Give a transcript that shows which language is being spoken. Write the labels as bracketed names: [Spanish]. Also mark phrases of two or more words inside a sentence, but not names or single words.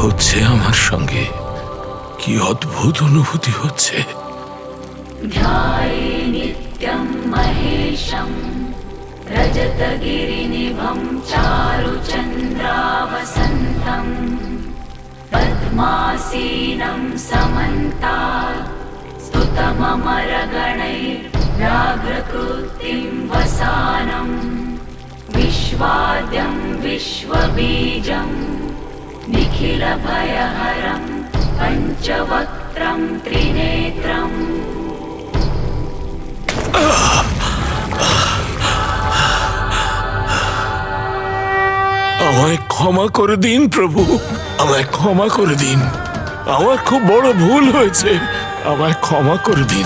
[Bangla] হচ্ছে আমার সঙ্গে? কি অদ্ভুত অনুভূতি হচ্ছে। [Sanskrit] ध्याये नित्यं महेशं रजतगिरिनिभं चारुचन्द्रावसन्तं पद्मासीनं समन्तात् स्तुतममरगणैर्व्याघ्रकृतिं वसानं विश्वाद्यं विश्वबीजं निखिलभयहरं पञ्चवक्त्रं त्रिनेत्रम् [Bangla] আমায় ক্ষমা করে দিন প্রভু, আমায় ক্ষমা করে দিন। আমার খুব বড় ভুল হয়েছে, আমায় ক্ষমা করে দিন।